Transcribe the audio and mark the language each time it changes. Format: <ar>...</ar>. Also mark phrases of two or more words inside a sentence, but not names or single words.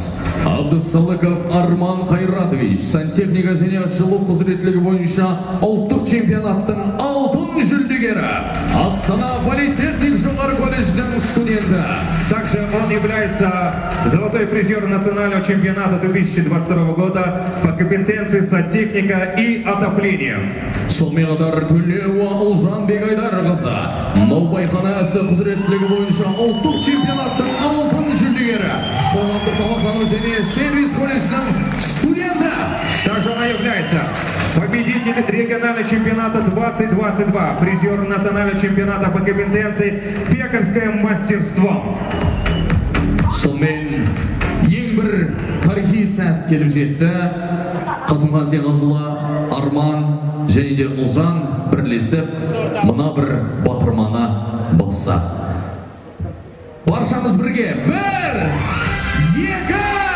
<kk>Абдысалыков Арман Қайратович сантехника және жылу құзыреттілігі бойынша ұлттық чемпионаттың алтын жүлдегері, Астана политехник жоғары колледждің студенті.</kk> <ru>Также он является золотой призер национального чемпионата 2022 года по компетенции сантехника и отопления.</ru> <kk>Сонымен қатар Төлеуа Ұлжанбек Айдарқызы Наубайхана ісі құзыреттілігі бойынша ұлттық чемпионаттың алтын жүлдегері, қоғамдық тамақтану және сервис колледждің студенті.</kk> <ru>Также она является победителем регионального чемпионата 2022, призер национального чемпионата по компетенции пекарское мастерство.</ru> <kk>Сонымен ең бір тарихи сәт келіп жетті. Қасымхан Сенғазыұлы, Арман және де Ұлжан бірлесіп мына бір батырманы басса. Баршамыз бірге. 1, 2, 3!</kk>